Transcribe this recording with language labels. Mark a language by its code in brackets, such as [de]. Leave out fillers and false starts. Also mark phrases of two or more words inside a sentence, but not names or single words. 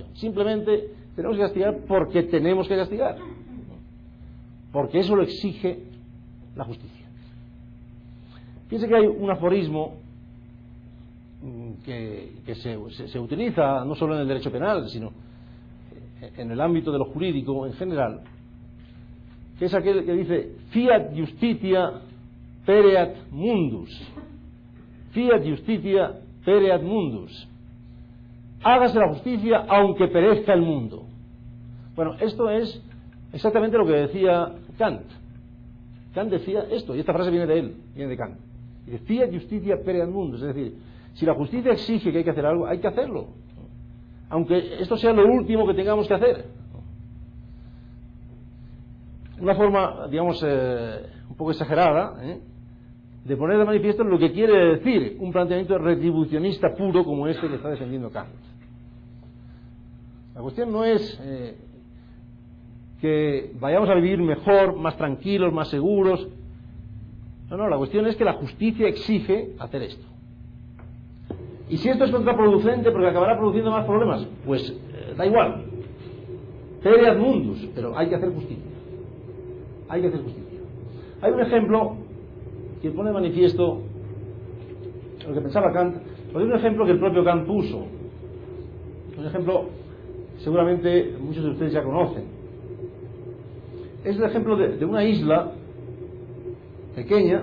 [es] Simplemente tenemos que castigar porque tenemos que castigar, porque eso lo exige la justicia. Fíjense que hay un aforismo que se utiliza no solo en el derecho penal, sino en el ámbito de lo jurídico en general, que es aquel que dice [la] fiat justitia pereat mundus. Fiat justitia pereat mundus. [es] Hágase la justicia aunque perezca el mundo. Bueno, esto es exactamente lo que decía Kant. Kant decía esto, y esta frase viene de él, viene de Kant. Dice, [la] fiat justitia pereat mundus, [es] es decir, si la justicia exige que hay que hacer algo, hay que hacerlo, aunque esto sea lo último que tengamos que hacer. Una forma, digamos, un poco exagerada, de poner de manifiesto lo que quiere decir un planteamiento retribucionista puro como este que está defendiendo Kant. La cuestión no es que vayamos a vivir mejor, más tranquilos, más seguros. No, la cuestión es que la justicia exige hacer esto. Y si esto es contraproducente porque acabará produciendo más problemas, pues da igual. [la] Pereat mundus, [es] pero hay que hacer justicia. Hay que hacer justicia. Hay un ejemplo que pone de manifiesto lo que pensaba Kant, pero hay un ejemplo que el propio Kant puso. Un ejemplo seguramente muchos de ustedes ya conocen. Es el ejemplo de una isla pequeña.